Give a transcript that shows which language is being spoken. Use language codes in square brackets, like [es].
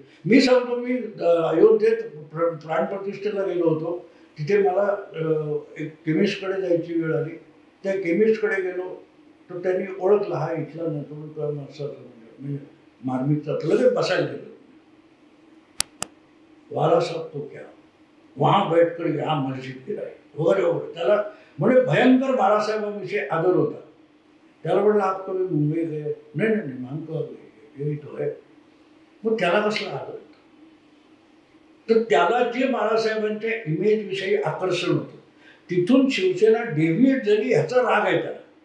[mr] मी सांगतो, मी अयोध्येत प्राणप्रतिष्ठेला गेलो होतो. तिथे मला एक केमिस्टकडे जायची वेळ आली. त्या केमिस्टकडे गेलो तर त्यांनी ओळखलं, हा इथला नव्हतो, असं मी मार्मिकचा लगेच बसायला गेलो. [hi] वाला साहब तो क्या वहां बैठकर यहाँ मस्जिद गिराई वगैरे वगैरे. [mr] त्याला म्हणजे भयंकर बाळासाहेबांविषयी आदर होता. त्याला म्हटलं, [hi] आप कभी मुंबई गए? [mr] नाही नाही नाही, [hi] हमको यही तो है. [mr] मग त्याला कसला आदर होता? तर त्याला जे बाळासाहेबांच्या इमेज विषयी आकर्षण होतं, तिथून शिवसेना डेव्हिएट झाली ह्याचा राग आहे त्याला.